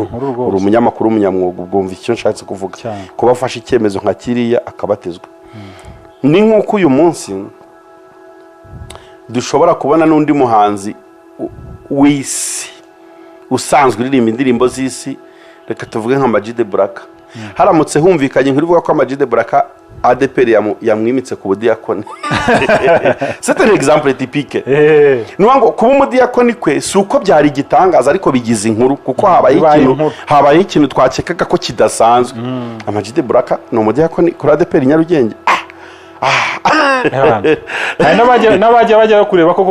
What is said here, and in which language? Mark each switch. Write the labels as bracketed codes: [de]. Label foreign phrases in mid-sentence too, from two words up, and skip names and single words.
[rw] uri umunyamakuru umunyamwuga, ubwumva icyo nshatse kuvuga. kuba afashe icyemezo nka kiriya akabatizwa, ni nk'uko uyu munsi dushobora kubona n'undi muhanzi w'isi usanzwe uririmba indirimbo z'isi, reka tuvuge nka Ama G The Black. haramutse humvikanye nk'urivuga ko Ama G The Black ADPR yamwimitse ku budiyakoni. [fr] c'est un exemple typique. [rw] nuwa ngo kuba umudiyakoni kwe si uko byari igitangaza, ariko bigize inkuru kuko habaye ikintu twakekaga ko kidasanzwe. Ama G The Black ni umudiyakoni kuri ADPR Nyarugenge. hari n'abajya bajya kureba koko,